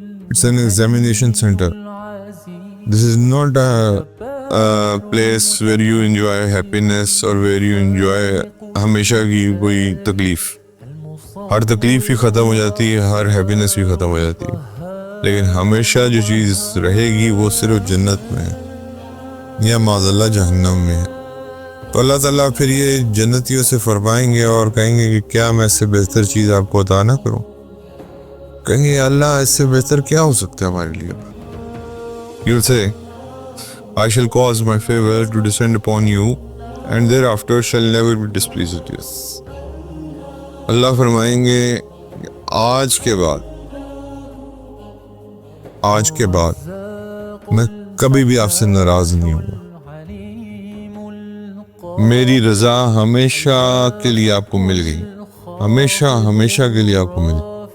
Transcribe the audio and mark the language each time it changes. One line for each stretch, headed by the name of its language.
English: It's an examination center. This is not a place where you enjoy happiness or where you enjoy
Urdu: ہمیشہ کی کوئی تکلیف. ہر تکلیف بھی ختم ہو جاتی ہے, ہر ہیپینس بھی ختم ہو جاتی ہے, لیکن ہمیشہ جو چیز رہے گی وہ صرف جنت میں ہے یا معاذ اللہ جہنم میں ہے. تو اللہ تعالیٰ پھر یہ جنتیوں سے فرمائیں گے اور کہیں گے کہ کیا میں اس سے بہتر چیز آپ کو عطا نہ کروں. کہیں گے اللہ اس سے بہتر کیا ہو سکتا ہے ہمارے لیے.
English: You'll say, I shall cause my favor to descend upon you and thereafter shall never be displeased with you.
Urdu: اللہ فرمائیں گے آج کے بعد میں کبھی بھی آپ سے ناراض نہیں ہوں. میری رضا ہمیشہ کے لیے آپ کو مل گئی, ہمیشہ کے لیے آپ کو مل گئی.